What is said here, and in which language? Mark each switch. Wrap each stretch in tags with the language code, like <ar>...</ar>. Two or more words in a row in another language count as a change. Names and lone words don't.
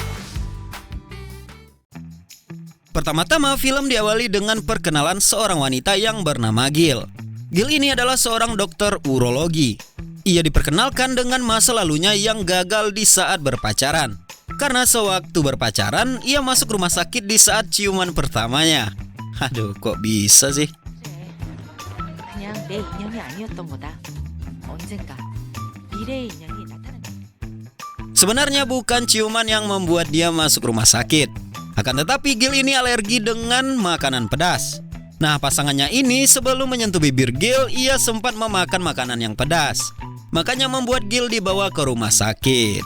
<id>Pertama-tama, film diawali dengan perkenalan seorang wanita yang bernama Gil. Gil ini adalah seorang dokter urologi. Ia diperkenalkan dengan masa lalunya yang gagal di saat berpacaran. Karena sewaktu berpacaran, ia masuk rumah sakit di saat ciuman pertamanya. Aduh, kok bisa sih?</id> <ko>그냥 내 인연이 아니었던 거다. 언젠가 미래의 인연이 나타날 거야.</ko> <id>Sebenarnya bukan ciuman yang membuat dia masuk rumah sakit. Akan tetapi Gil ini alergi dengan makanan pedas. Nah, pasangannya ini sebelum menyentuh bibir Gil, ia sempat memakan makanan yang pedas. Makanya membuat Gil dibawa ke rumah sakit.</id>